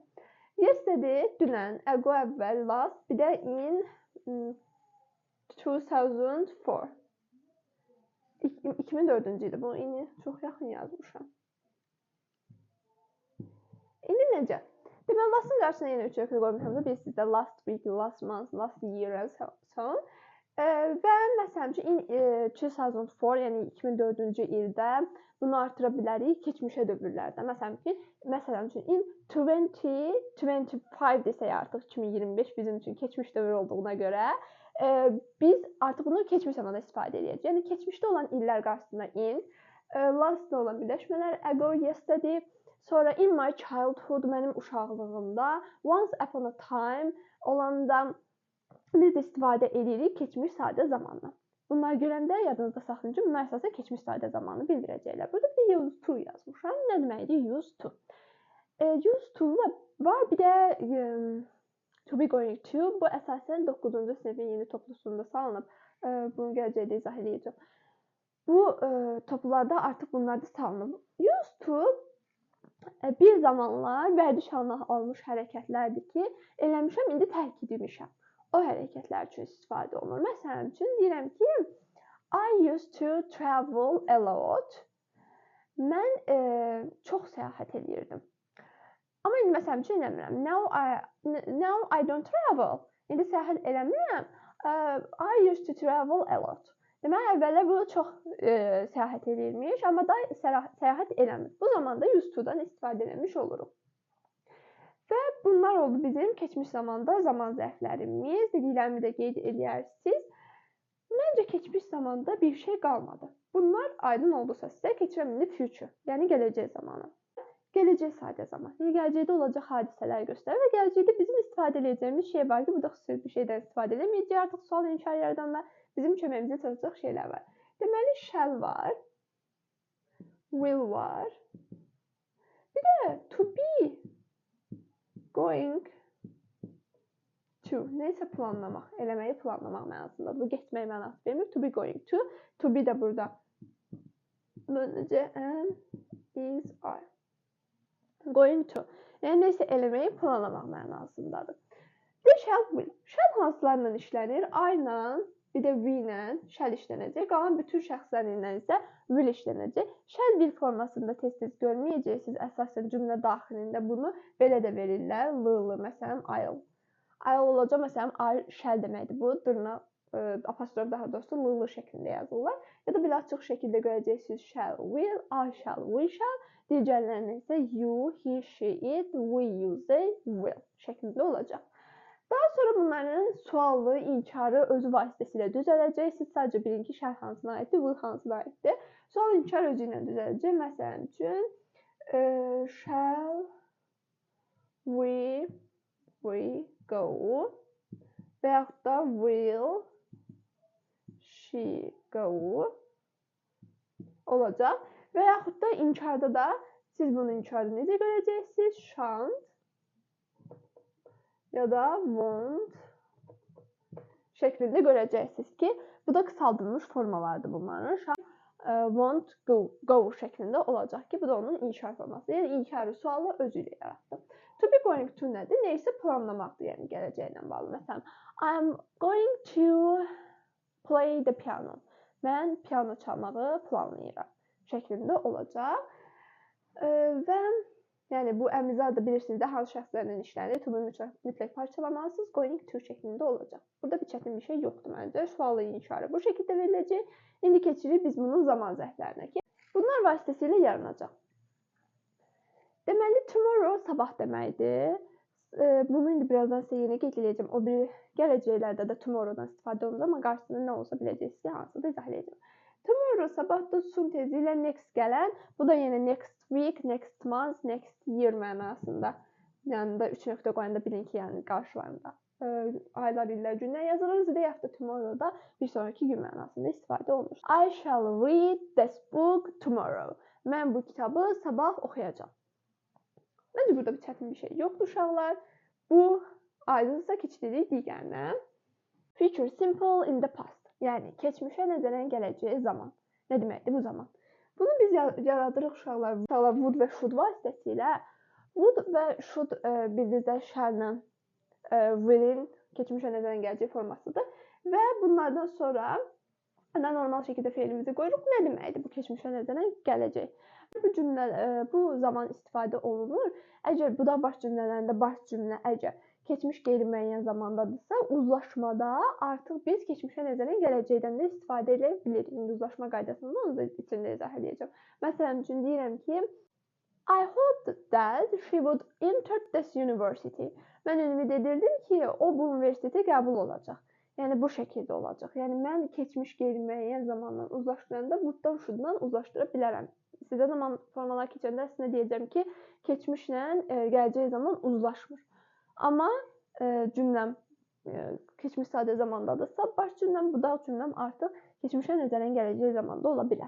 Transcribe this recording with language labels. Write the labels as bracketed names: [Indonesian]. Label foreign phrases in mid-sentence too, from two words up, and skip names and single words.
[Azerbaijani] Yesterday, dünən, ago əvvəl, last, bir də in 2004. 2004-cü idi. Bunu indi çox yaxın yazmışam. İndi necə? Deməli, lastın qarşısına yenə 3 ökü qoymuşam. Bir sizdə [English] last week, last month, last year and so on. [Azerbaijani] Və məsələn üçün 2004, yəni 2004-cü ildə bunu artıra bilərik keçmişə dövrlərdə. Məsələn üçün in 2025 desək artıq 2025 bizim üçün keçmiş dövr olduğuna görə biz artıq bunu keçmiş zamanda istifadə edəcəyik. Yəni keçmişdə olan illər qarşısına in, lastda olan birləşmələr, ago, yesterday, sonra [English] in my childhood, [Azerbaijani] mənim uşaqlığımda, [English] once upon a time [Azerbaijani] olanda biz də istifadə edirik keçmiş sadə zamanla. Bunlar görəndə yadınızda saxlayın ki, bunlar əsasən keçmiş sadə zamanı bildirəcəklər. Burada bir de [English] use to [Azerbaijani] yazmışam. Nə deməkdir [English] use to? Use to [Azerbaijani] var, bir də [English] to be going to. [Azerbaijani] Bu əsasən 9-cu sinifin yeni toplusunda salınıb. Bunu gələcəkdə izah edəcəm. Bu toplularda artıq bunlar da salınıb. [English] Used to [Azerbaijani] bir zamanlar vərdiş halına almış hərəkətlərdir ki, eləmişəm, indi tərk etmişəm. O hərəkətlər üçün istifadə olunur. Məsələn üçün deyirəm ki, [English] I used to travel a lot. [Azerbaijani] Mən çox səyahət edirdim. Amma indi məsələn üçün eləmirəm. [English] Now I don't travel. [Azerbaijani] İndi səyahət eləmirəm. [English] I used to travel a lot. [Azerbaijani] Deməli, əvvəllər bu çox səyahət edirmiş, amma da səyahət eləmir. Bu zamanda used to-dan istifadə eləmiş oluruq. Və bunlar oldu bizim keçmiş zamanda zaman zərflərimiz. Dediklərimi də qeyd edərsiniz. Məncə keçmiş zamanda bir şey qalmadı. Bunlar aydın oldusa sizə keçirəm indi future, yəni gələcək zamanı. Gələcək sadə zaman. Yəni gələcəkdə olacaq hadisələr göstərir və gələcəkdə bizim istifadə edəcəyimiz şey var ki, burada xüsusi bir şeydən istifadə edəməyəcək. Artıq sual inkar yaradanlar bizim köməyimizə çalışacaq şeylər var. Deməli, shall var, will var. [English] Bir də to be, going to, [Azerbaijani] neysə planlamaq, eləməyi planlamaq mənasındadır. Bu getmək mənası vermir. [English] To be going to be [Azerbaijani] də burada. Necə? [English] Is, are. Going to. [Azerbaijani] Yəni neysə eləməyi planlamaq mənasındadır. Bir də [English] shall will. [Azerbaijani] Shall hansılarla işlənir? I ilə, bir də we ilə shall işlənəcək. Qalan bütün şəxslər ilə isə will işlənəcək. [English] Shall will [Azerbaijani] formasında tez-tez görməyəcəksiniz. Əsasən cümlə daxilində bunu belə də verirlər. L-lı, məsələn, [English] I'll. [Azerbaijani] I'll olacaq, məsələn, [English] I shall [Azerbaijani] deməkdir. Bu dırnaq, apostrof daha doğrusu l-lı şəklində yazırlar. Ya da belə açıq şəkildə görəcəksiniz [English] shall, will, I shall, we shall. [Azerbaijani] Digərlərində isə [English] you, he, she, it, we, you, they, will [Azerbaijani] şəklində olacaq. Daha sonra bunların suallı, inkarı özü vasitəsilə düzələcək. Siz sadəcə bilin ki, shall hansına aiddir, will hansına aiddir. Sual inkar özü ilə düzələcək. Məsələn üçün, [English] shall we go [Azerbaijani] və yaxud da [English] will she go olacaq. [Azerbaijani] Və yaxud da inkarda da siz bunu inkarda necə görəcəksiniz? Shan't ya da won't şəklində görəcəksiniz ki, bu da qısaldılmış formalardır bunların. [English] Won't go [Azerbaijani] şəklində olacaq ki, bu da onun inkar forması. Yəni inkarı sualı özü ilə yaratdı. [English] To be going to [Azerbaijani] nədir? Neysə planlamaqdır, yəni gələcəklə bağlı. Məsələn, [English] I'm going to play the piano. [Azerbaijani] Mən piano çalmağı planlayıram şəklində olacaq. Və yəni bu əmizar da bilirsiniz də hansı şəxslərlə işlənir. [English] To be [Azerbaijani] mütləq parçalamalısınız. [English] Going to [Azerbaijani] şəklində olacaq. Burada bir çətin bir şey yoxdur məncə. Sualı inkarı bu şəkildə veriləcək. İndi keçirik biz bunun zaman zərflərinə ki, bunlar vasitəsilə yaranacaq. Deməli, tomorrow sabah deməkdir. Bunu indi birazdan sizə yenə qeyd edəcəm. O bir gələcəklərdə də tomorrowdan istifadə olunur, amma qarşısında nə olsa biləcəksiniz ki, hansıdır da izah edəcəm. Tomorrow sabahda sun tezi ilə next gələn, bu da yenə [English] next week, next month, next year [Azerbaijani] mənasında. Yəni da 3 nöqtə qoyanda bilin ki, yəni qarşılarında aylar, illər, günlər yazılır. Və yaxud da tomorrow-da bir sonraki gün mənasında istifadə olunur. [English] I shall read this book tomorrow. [Azerbaijani] Mən bu kitabı sabah oxuyacağam. Məncə burada bir çətin bir şey yoxdur uşaqlar. Bu aydınsa keçirik digərinə. [English] Future simple in the past. [Azerbaijani] Yəni keçmişə nəzərən gələcəyi zaman. Nə deməkdir bu zaman? Bunu biz yaradırıq uşaqlar. Uşaqlar would və should vasitəsilə. Would və should bildiyinizdə shall-la will'in keçmişə nəzərən gələcəyi formasıdır. Və bunlardan sonra normal şəkildə feilimizi qoyuruq. Nə deməkdir bu keçmişə nəzərən gələcək? Bu cümlə, bu zaman istifadə olunur. Əgər bu da baş cümlələrində baş cümlə əgər keçmiş qeyri-müəyyən zamandadırsa, uzlaşmada artıq biz keçmişə nəzərən gələcəkdən də istifadə edə bilirik. İndi uzlaşma qaydasında onu da içində izah edəcəm. Məsələn üçün deyirəm ki, [English] I hoped that she would enter this university. [Azerbaijani] Mən ümid edirdim ki, o bu universitetə qəbul olacaq. Yəni bu şəkildə olacaq. Yəni mən keçmiş qeyri-müəyyən zamandan uzlaşdıranda would-dan should-dan uzlaşdıra bilərəm. Sizə zaman formalar keçəndə əslində deyəcəm ki, keçmişlə gələcək zaman uzlaşmır. Amma cümləm keçmiş sadə zamandadırsa, baş cümləm, budaq cümləm artıq keçmişə nəzərən gələcək zamanda ola bilər.